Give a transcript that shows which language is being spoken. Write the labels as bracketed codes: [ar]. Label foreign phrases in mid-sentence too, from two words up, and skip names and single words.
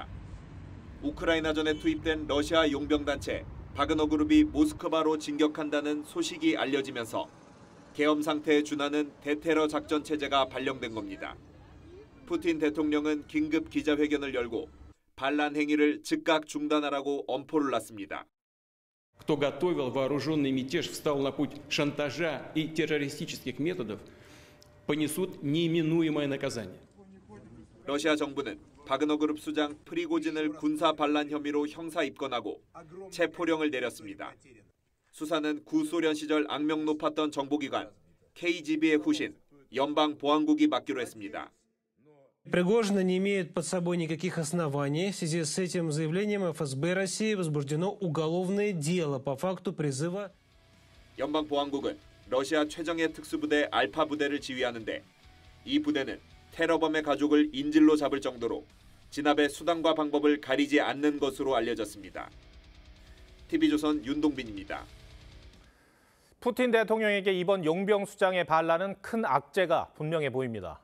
[ko] 우크라이나전에 투입된 러시아 용병단체 바그너 그룹이 모스크바로 진격한다는 소식이 알려지면서 계엄 상태에 준하는 대테러 작전 체제가 발령된 겁니다. 푸틴 대통령은 긴급 기자회견을 열고 반란 행위를 즉각 중단하라고 엄포를 놨습니다. [ru] Кто готовил вооруженный мятеж, встал на путь шантажа и террористических методов, понесут неминуемое наказание. [ko] 러시아 정부는 바그너 그룹 수장 프리고진을 군사 반란 혐의로 형사 입건하고 체포령을 내렸습니다. 수사는 구소련 시절 악명 높았던 정보기관 KGB의 후신 연방보안국이 맡기로 했습니다. [ru] Пригожин не имеет под собой никаких оснований. В связи с этим заявлением ФСБ России возбуждено уголовное дело по факту призыва. [ko] 연방보안국은 러시아 최정예 특수부대 알파 부대를 지휘하는데 이 부대는 테러범의 가족을 인질로 잡을 정도로 진압의 수단과 방법을 가리지 않는 것으로 알려졌습니다. TV조선 윤동빈입니다. 푸틴 대통령에게 이번 용병 수장의 반란은 큰 악재가 분명해 보입니다.